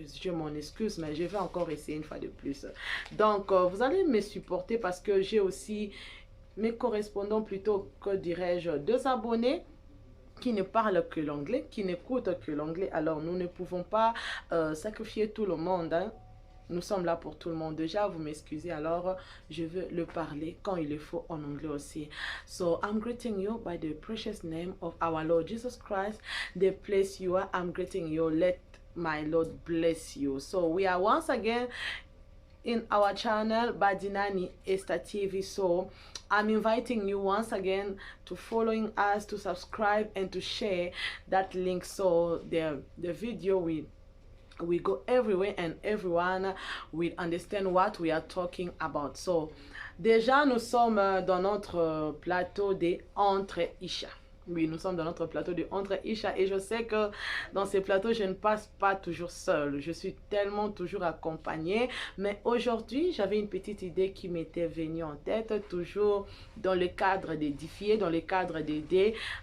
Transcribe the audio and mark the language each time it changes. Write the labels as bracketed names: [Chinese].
[French] Je m'en excuse, mais je vais encore essayer une fois de plus. Donc, vous allez me supporter parce que j'ai aussi mes correspondants, plutôt que dirais-je, deux abonnés qui ne parlent que l'anglais, qui n'écoutent que l'anglais. Alors, nous ne pouvons pas sacrifier tout le monde, hein. Nous sommes là pour tout le monde. Déjà, vous m'excusez, alors je veux le parler quand il le faut en anglais aussi. [English] So, I'm greeting you by the precious name of our Lord Jesus Christ. The place you are, I'm greeting you. Let my Lord bless you. So, we are once again in our channel Badinani Esta TV. So I'm inviting you once again to following us, to subscribe and to share that link so the video we go everywhere and everyone will understand what we are talking about. So [French] déjà nous sommes dans notre plateau des Entre Isha. Oui, nous sommes dans notre plateau de Entre Isha et je sais que dans ces plateaux, je ne passe pas toujours seule. Je suis tellement toujours accompagnée. Mais aujourd'hui, j'avais une petite idée qui m'était venue en tête, toujours dans le cadre d'édifier, dans le cadre d'aider.